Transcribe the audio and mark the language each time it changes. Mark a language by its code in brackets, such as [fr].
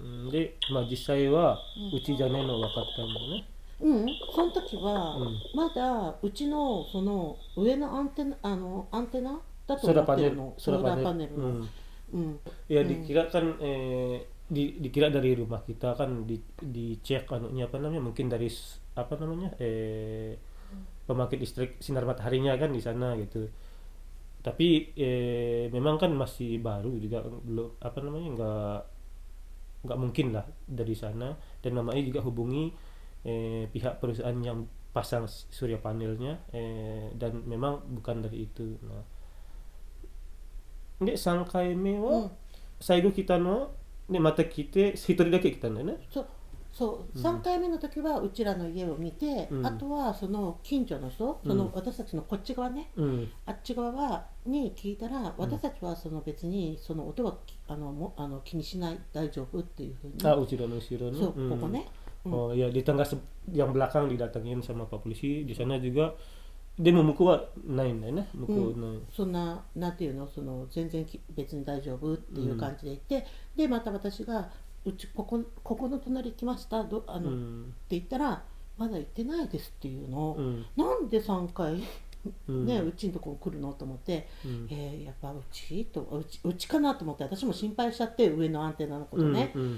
[ja] で、実際はうちじゃねえの分かったんだよね。その時は、まだうちのその上のアンテナだと思ってるの、ソーラーパネルの。 [id] Ya dikira kan dikira dari rumah kita kan dicek anunya apa namanya, mungkin dari apa namanya pembangkit listrik sinar mataharinya kan di sana gitu. Tapi memang kan masih baru juga, belum apa namanya, nggak mungkin lah dari sana, dan namanya juga hubungi pihak perusahaan yang pasang surya panelnya, dan memang bukan dari itu. [ja] Nah, de 3回目は最後来たのは、でまた来て1人だけ来たんだよね。そう、3回目の時はうちらの家を見て、あとはその近所の人、その私たちのこっち側ね、あっち側に聞いたら、私たちはその別にその音は気にしない、大丈夫っていうふうに。後ろのそう、ここね。 [id] Oh ya, di tangga yang belakang didatengin sama Pak Polisi, di sana juga [ja] でも向こうはないんだよね。向こうの、そんな、なんていうの、その全然別に大丈夫っていう感じで言って、でまた私がうちここの隣来ましたって言ったら、まだ行ってないですっていうのを、なんで3回ね、うちのとこ来るのと思って、やっぱうちかなと思って、私も心配しちゃって、上のアンテナのことね。